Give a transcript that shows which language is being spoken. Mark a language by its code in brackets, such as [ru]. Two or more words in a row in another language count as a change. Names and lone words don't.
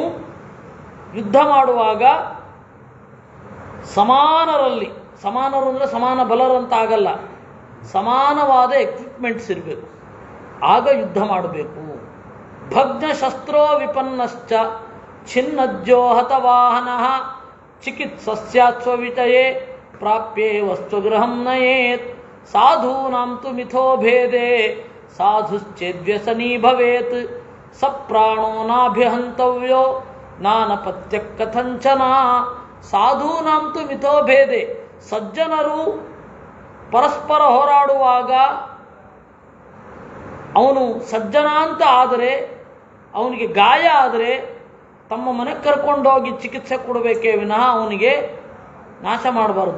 [kn] ಯುದ್ಧ ಮಾಡುವಾಗ ಸಮಾನರಲ್ಲಿ, ಸಮಾನರು ಅಂದರೆ ಸಮಾನ ಬಲರಂತಾಗಲ್ಲ, ಸಮಾನವಾದ ಎಕ್ವಿಪ್ಮೆಂಟ್ಸ್ ಇರಬೇಕು, ಆಗ ಯುದ್ಧ ಮಾಡಬೇಕು. [sa] ಭಗ್ನ ಶಸ್ತ್ರೋ ವಿಪನ್ನಶ್ಚ ಛಿನ್ನಜ್ಜೋ ಹತವಾಹನ ಚಿಕಿತ್ಸಸ್ಯಾತ್ ಸ್ವವಿತಯೇ ಪ್ರಾಪ್ಯೇ ವಸ್ತ್ವಗೃಹಂ ನಯೇತ್ ಸಾಧೂನಾಂ ತು ಮಿಥೋ ಭೇದೆ ಸಾಧುಶ್ಚೇದ್ವ್ಯಸನೀ ಭವೇತ್ ಸಪ್ರಾಣೋ ನಾಭಿಹಂತವ್ಯೋ ನಾನಪತ್ಯ ಕಥಂಚನ. ಸಾಧೂನಾಂ ತು ಮಿಥೋ ಭೇದೆ, [kn] ಸಜ್ಜನರು ಪರಸ್ಪರ ಹೋರಾಡುವಾಗ ಅವನು ಸಜ್ಜನ ಅಂತ ಆದರೆ, ಅವನಿಗೆ ಗಾಯ ಆದರೆ ತಮ್ಮ ಮನೆಗೆ ಕರ್ಕೊಂಡೋಗಿ ಚಿಕಿತ್ಸೆ ಕೊಡಬೇಕೇ ವಿನಃ ಅವನಿಗೆ ನಾಶ ಮಾಡಬಾರ್ದು.